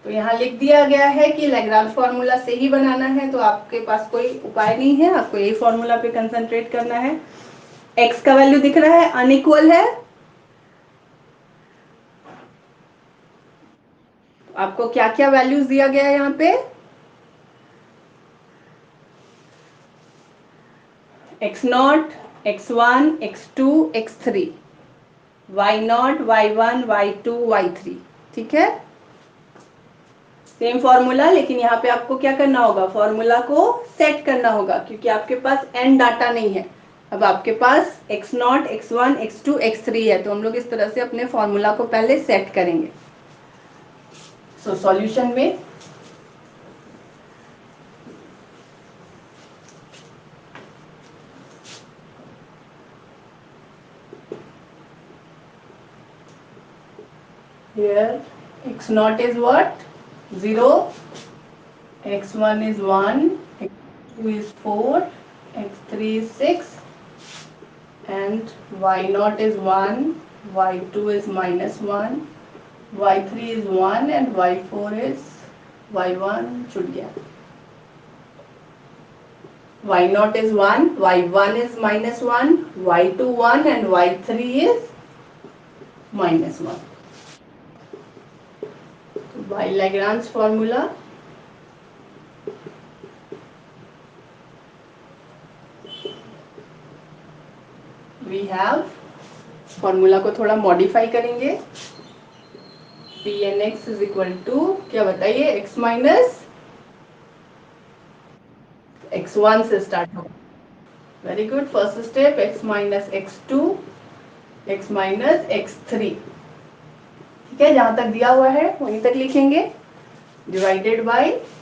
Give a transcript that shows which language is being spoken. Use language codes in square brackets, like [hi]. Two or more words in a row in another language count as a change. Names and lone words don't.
[hi] तो यहाँ लिख दिया गया है कि [en] Lagrange formula [hi] से ही बनाना है, तो आपके पास कोई उपाय नहीं है, आपको यही फॉर्मूला पे कंसंट्रेट करना है। x का वैल्यू दिख रहा है, अनइक्वल है, आपको क्या क्या वैल्यूज दिया गया है यहाँ पे, x0, x1, x2, x3, y0, y1, y2, y3, ठीक है। [en] same formula, [hi] लेकिन यहाँ पे आपको क्या करना होगा, फॉर्मूला को सेट करना होगा, क्योंकि आपके पास n डाटा नहीं है। अब आपके पास x0, x1, x2, x3 है, तो हम लोग इस तरह से अपने फॉर्मूला को पहले सेट करेंगे। [en] so solution में here x0 is what, 0, x1 is 1, x2 is 4, x3 is 6, and y0 is 1, y2 is -1, y3 is 1 and y4 is y1 [hi] छूट गया, [en] y0 is 1, y1 is -1, y2 1 and y3 is -1. By Lagrange formula we have, [hi] फॉर्मूला को थोड़ा मॉडिफाई करेंगे, [en] P n x is equal to, [hi] क्या बताइए, [en] x minus [hi] x1 से स्टार्ट हो, [en] very good, first step x minus x2, x minus x3, [hi] ठीक है, जहां तक दिया हुआ है वहीं तक लिखेंगे, [en] divided by